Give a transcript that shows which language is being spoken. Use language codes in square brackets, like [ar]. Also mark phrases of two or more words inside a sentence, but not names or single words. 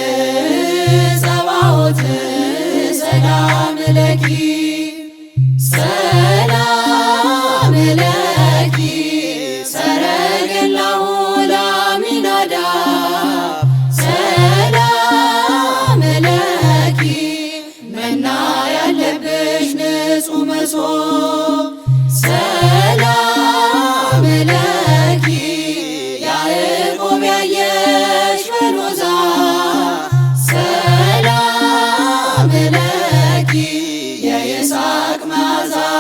[gez] ጸባኦት ሰላም ለኪ ሰላም ለኪ ሰረገላሁ ለአሚናዳብ ሰላም ለኪ [am] መና ያለብሽ ንጹሕ መሶብ [gez] ሰላም ለኪ [am] ያዕቆብ ያየሽ በሎዛ [gez] ሰላም ለኪ [am] የይስሐቅ መዓዛ